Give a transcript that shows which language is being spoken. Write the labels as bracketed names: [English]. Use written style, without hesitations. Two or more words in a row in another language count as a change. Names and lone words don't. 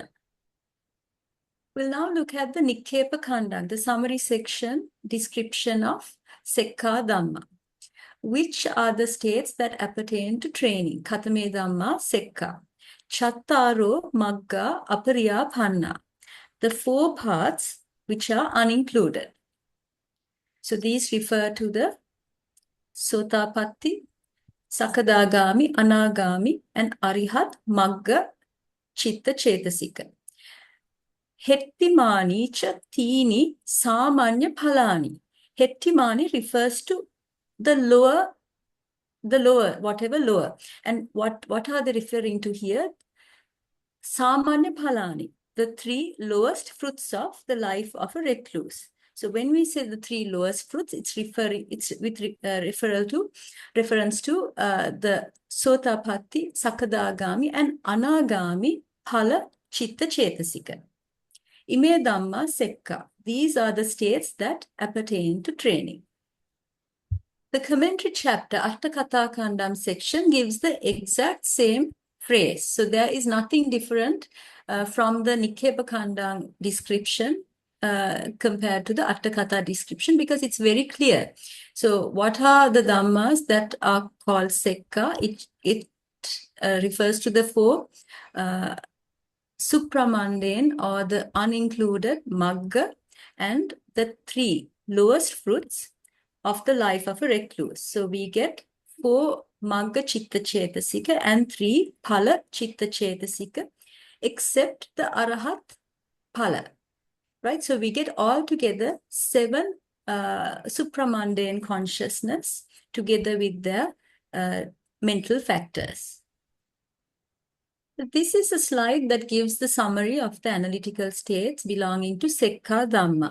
[English] We'll now look at the Nikkepa Khandha, the summary section description of [Pali] Sekkha Dhamma. [English] Which are the states that appertain to training? [Pali] Katame Dhamma Sekkha. Chattaro Magga Apariya Panna. [English] The 4 paths which are unincluded. So these refer to the [Pali] Sotapatti, Sakadagami, Anagami, [English] and [Pali] Arihat, Magga, Chitta, Cetasika. Hettimani cha tini samanya phalani. [English] Hettimani refers to the lower, whatever lower. And what are they referring to here? [Pali] Samanya phalani, [English] the 3 lowest fruits of the life of a recluse. So when we say the 3 lowest fruits, it's with reference to the [Pali] Sotapatti, Sakadagami, [English] and [Pali] Anagami phala chitta cetasika. Ime Dhamma Sekkha. [English] These are the states that appertain to training. The commentary chapter, Atthakatha Khandam section, gives the exact same phrase. So there is nothing different from the Nikkepa Khandha description compared to the Atthakatha description because it's very clear. So what are the Dhammas that are called Sekkha? It refers to the 4 supramundane or the unincluded magga and the 3 lowest fruits of the life of a recluse. So we get 4 [Pali] magga chitta cetasika [English] and 3 [Pali] phala chitta cetasika [English] except the [Pali] arahat phala. [English] Right? So we get all together 7 supramundane consciousness together with their mental factors. This is a slide that gives the summary of the analytical states belonging to [Pali] Sekkha Dhamma.